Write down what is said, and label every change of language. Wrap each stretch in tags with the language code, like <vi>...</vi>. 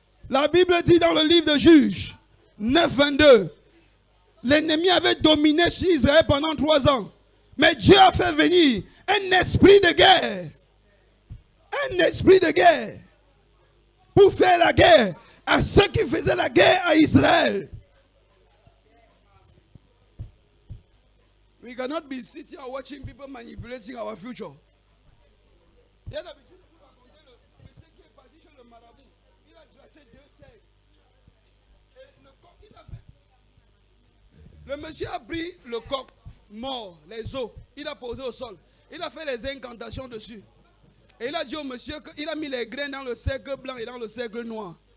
<fr>La Bible dit dans le livre de Juges 9, 22, l'ennemi avait dominé sur Israël pendant 3 ans. Mais Dieu a fait venir un esprit de guerre. Un esprit de guerre. Pour faire la guerre à ceux qui faisaient la guerre à Israël.</fr> <en>We cannot be sitting and watching people manipulating our future.</en> <fr>Il y a l'habitude de vous raconter le monsieur qui est parti chez le marabout. Il a dressé 2 cercles. Et le coq, il a fait. Le monsieur a pris le coq mort, les os. Il a posé au sol. Il a fait les incantations dessus. Et il a dit au monsieur qu'il a mis les grains dans le cercle blanc et dans le cercle noir.</fr>